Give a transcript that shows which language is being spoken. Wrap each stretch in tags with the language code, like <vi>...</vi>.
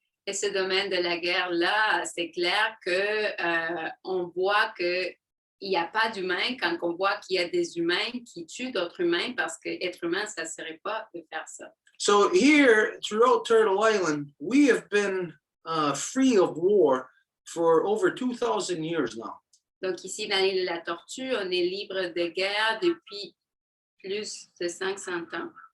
<fr>Et ce domaine de la guerre-là, c'est clair que on voit que il n'y a pas d'humains quand on voit qu'il y a des humains qui tuent d'autres humains, parce que être humain, ça ne serait pas de faire ça.</fr> <en>So here, throughout Turtle Island, we have been free of war for over 2,000 years now.</en> <fr>Donc ici, dans l'île de la Tortue, on est libre de guerre depuis plus de 500 ans.</fr>